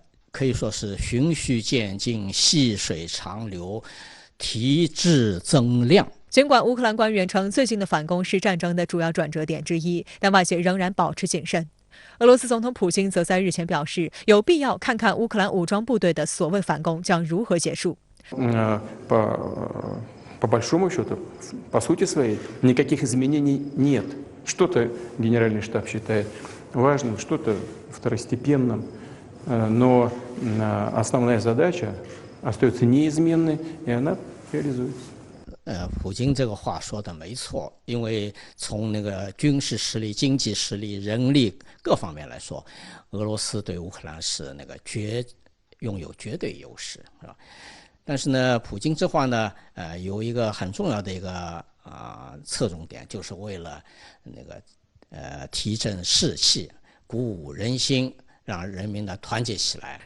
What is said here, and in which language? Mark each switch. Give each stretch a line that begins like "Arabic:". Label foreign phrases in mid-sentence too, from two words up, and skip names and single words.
Chinese: 可以说是循序渐进、细水长流、提质增量。尽管乌克兰官员称最近的反攻是战争的主要转折点之一，但外界仍然保持谨慎。俄罗斯总统普京则在日前表示，有必要看看乌克兰武装部队的所谓反攻将如何结束。
Russian: По большому счету, по сути своей, никаких изменений нет. Что-то Генеральный штаб считает важным, что-то второстепенным, но основная задача остается неизменной, и она реализуется.
Chinese: 普京这个话说的没错，因为从那个军事实力、经济实力、人力各方面来说，俄罗斯对乌克兰是那个拥有绝对优势，是吧？但是呢，普京这话呢，有一个很重要的一个侧重点，就是为了那个提振士气、鼓舞人心，让人民呢团结起来。